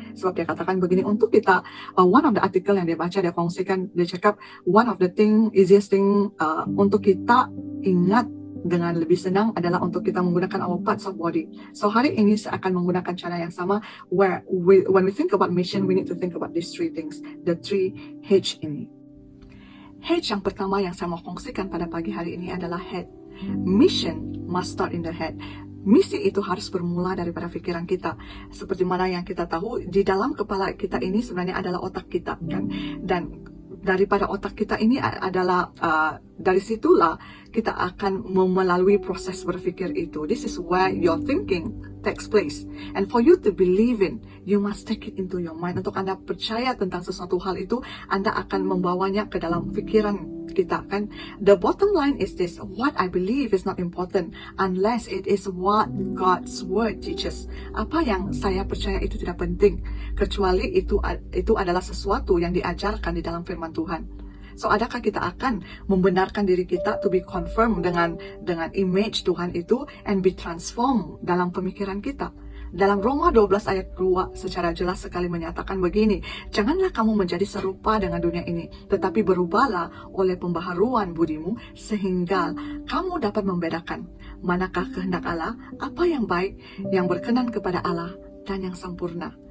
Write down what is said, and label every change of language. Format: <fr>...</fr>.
<ms>Sebab dia katakan begini, untuk kita,</ms> <en>one of the article</en> <ms>yang dia baca, dia kongsikan, dia cakap,</ms> <en>one of the easiest thing</en> <ms>untuk kita ingat dengan lebih senang adalah untuk kita menggunakan</ms> <en>our parts of body.</en> <ms>So hari ini saya akan menggunakan cara yang sama,</ms> <en>where when we think about mission, we need to think about these 3 things, the 3H ini.</en> <ms>H yang pertama yang saya mau kongsikan pada pagi hari ini adalah head.</ms> <en>Mission must start in the head.</en> <ms>Misi itu harus bermula daripada pikiran kita. Seperti mana yang kita tahu, di dalam kepala kita ini sebenarnya adalah otak kita, kan? Dan daripada otak kita ini adalah dari situlah kita akan melalui proses berpikir itu.</ms> <en>This is where your thinking takes place. And for you to believe in, you must take it into your mind.</en> <ms>Untuk Anda percaya tentang sesuatu hal itu, Anda akan membawanya ke dalam pikiran kita, kan?</ms> <en>The bottom line is this: what I believe is not important unless it is what God's word teaches.</en> <ms>Apa yang saya percaya itu tidak penting kecuali itu adalah sesuatu yang diajarkan di dalam firman Tuhan. So adakah kita akan membenarkan diri kita</ms> <en>to be confirmed</en> <ms>dengan image Tuhan itu</ms> <en>and be transformed</en> <ms>dalam pemikiran kita? Dalam Roma 12 ayat 2 secara jelas sekali menyatakan begini, janganlah kamu menjadi serupa dengan dunia ini, tetapi berubahlah oleh pembaharuan budimu, sehingga kamu dapat membedakan manakah kehendak Allah, apa yang baik, yang berkenan kepada Allah, dan yang sempurna.</ms>